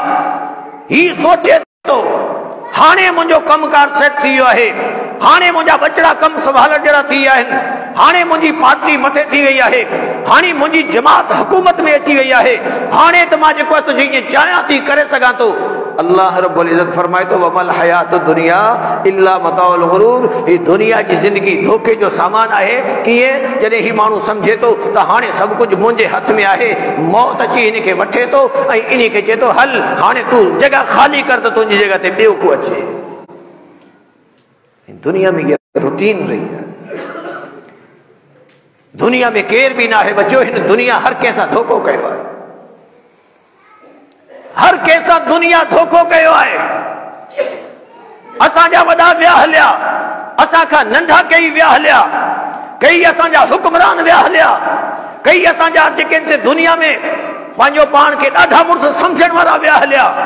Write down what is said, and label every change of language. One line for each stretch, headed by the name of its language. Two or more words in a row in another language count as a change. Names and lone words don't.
Sindhi: ही सोचे थो हाणे मुंहिंजो कमकार सेट थी वियो आहे, हाणे मुंहिंजा बचड़ा कम संभालण जहिड़ा थी विया आहिनि, हाणे मुंहिंजी पार्टी मथे थी वई आहे, हाणे मुंहिंजी जमात हुकूमत में अची वई आहे, हाणे त मां जेको आहे जीअं चाहियां थी करे सघां थो।
Arabic: الله رب العزة
Sindhi: फरमाए थो
Arabic: وما الحياة الدنيا إلا متاع الغرور.
Sindhi: ही दुनिया जी ज़िंदगी धोखे जो सामान आहे। कीअं? जॾहिं ही माण्हू सम्झे थो त हाणे सभु कुझु मुंहिंजे हथ में आहे, मौत अची इन खे वठे थो ऐं इन खे चए थो हल हाणे तूं जॻह ख़ाली कर त तुंहिंजी जॻह ते ॿियो को अचे। दुनिया में इहा रूटीन रही है। दुनिया में केर भी ना है बच्चों, हिन दुनिया हर कंहिंसां धोखो कयो आहे, हर कंहिंसां दुनिया धोखो कयो आहे। असांजा वॾा विया हलिया, असांखां नंढा कई विया हलिया, कई असांजा हुक्मरान विया हलिया, कई असांजा जेके से दुनिया में पंहिंजो पाण खे ॾाढा मुड़ुस सम्झण वारा विया हलिया।